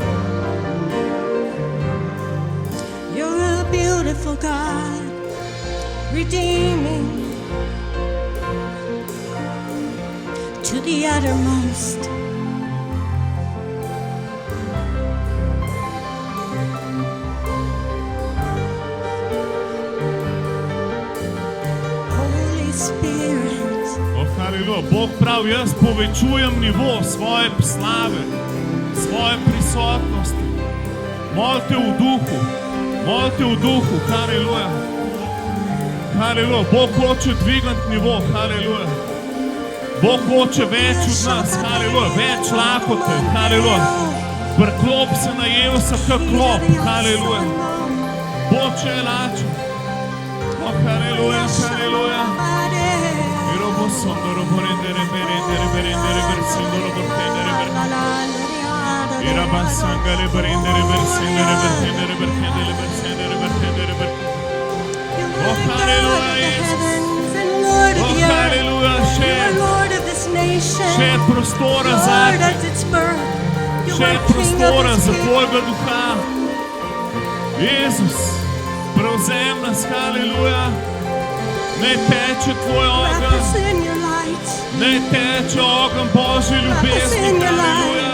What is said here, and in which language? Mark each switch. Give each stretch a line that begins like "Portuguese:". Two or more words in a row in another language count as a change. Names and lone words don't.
English: You're a beautiful God, redeeming to the uttermost. Holy Spirit.
Slovenian: O, halleluja, Bog pravi, jaz povečujem nivo svoje slave, svoje prisotnosti. Molite v duhu, halleluja. Halleluja, Bog hoče dvigniti nivo, halleluja. Bog hoče več od nas, halleluja, več lakote, halleluja. Priklop se najel se kak klop, halleluja. Bog če je lačen. O, halleluja, halleluja. Irobo sondoro borendere berendere berendere bersindoro bortendere bertendere. Iraba sangale berendere bersindere bertendere bertendere bersindere bertendere bertendere. O, halleluja, Jesus. O, halleluja, še prostora za te, še prostora za tvojega duha. Jezus, prevzem nas, halleluja. Ne teče tvoj ogenj, ne teče ogenj Božje ljubezni, halleluja.